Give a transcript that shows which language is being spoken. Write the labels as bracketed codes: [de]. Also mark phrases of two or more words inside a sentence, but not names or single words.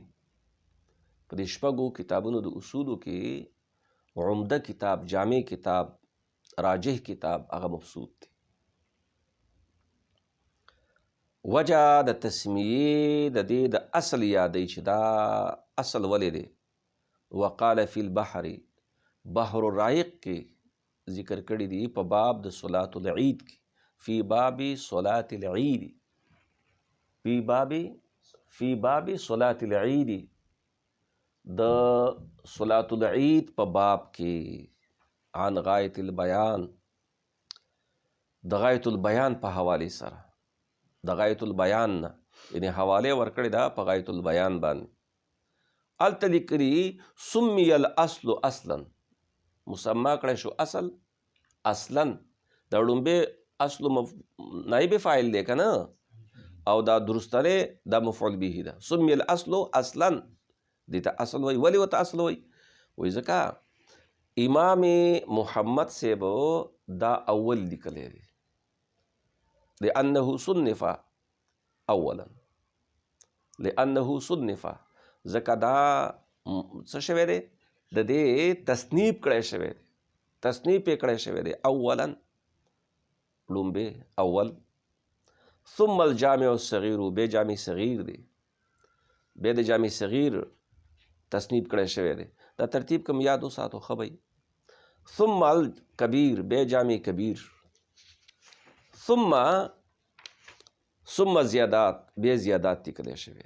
[ps] په دې شپږو کتابونو د اصولو کې عمده کتاب، جامع کتاب، راجح کتاب هغه مبسوط دی. وجه د تسمیې د دې د اصل یادی چې دا اصل ولې دی. [ar] وقال فی البحر، [ps] بحر الرائق کې ذکر کړی دی په باب د صلاة العید کې، [ar] فی باب صلاة العید، فی باب صلاة العید، [ps] د صلاة العید په باب کې، [ar] عن غایة البیان، [ps] د غایة البیان په حوالې سره، د غایة البیان نه یعنی حواله ورکړې ده په غایة البیان باندې. هلته لیکلي [ar] سمی الاصل اصلا، [ps] مسما کړی شو اصل اصلا. دا ړومبې اصل نایب فاعل دی که نه، او دا درستنی دا مفعول به ده. [ar] سمی الاصل اصلا، [ps] دې ته اصل وایي. ولې ورته اصل وایي؟ وایي ځکه امام محمد صاحب دا اول لیکلی دی، [ar] لأنه صنف اولا، لأنه صنف، [ps] ځکه دا څه شوی دی، د دې تصنیف کړی شوی دی، تصنیف یې کړی شوی دی اولا، لومبې اول. [ar] ثم الجامع الصغیر، [ps] بیا جامع صغیر دی، بیا د جامع صغیر تصنیف کړی شوی دی. دا ترتیب کوم یاد وساتو ښه به. [ar] ثم الکبیر، [ps] بیا جامع کبیر. [ar] ثم زیادات، [ps] بیا زیادات لیکلی شوی دی.